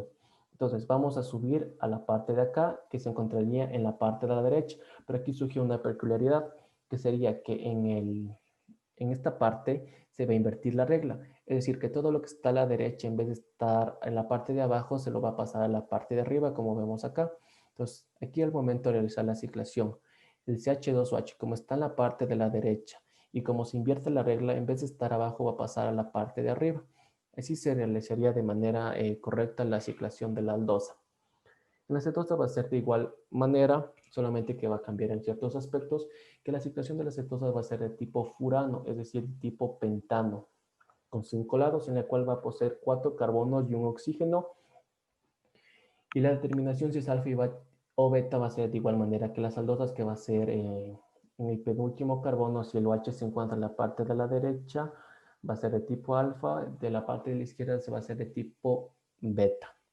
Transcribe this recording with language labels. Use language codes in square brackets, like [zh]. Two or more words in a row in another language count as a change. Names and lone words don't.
[es] Entonces vamos a subir a la parte de acá que se encontraría en la parte de la derecha, pero aquí surge una peculiaridad que sería que en esta parte se va a invertir la regla, es decir, que todo lo que está a la derecha en vez de estar en la parte de abajo se lo va a pasar a la parte de arriba como vemos acá. Entonces aquí al momento de realizar la ciclación, el CH2OH como está en la parte de la derecha y como se invierte la regla, en vez de estar abajo va a pasar a la parte de arriba. Así se realizaría de manera correcta la ciclación de la aldosa. En la cetosa va a ser de igual manera, solamente que va a cambiar en ciertos aspectos, que la ciclación de la cetosa va a ser de tipo furano, es decir, tipo pentano, con 5 lados, en la cual va a poseer 4 carbonos y un oxígeno. Y la determinación si es alfa o beta va a ser de igual manera que las aldosas, que va a ser en el penúltimo carbono, si el OH se encuentra en la parte de la derecha, va a ser de tipo alfa, de la parte de la izquierda se va a ser de tipo beta.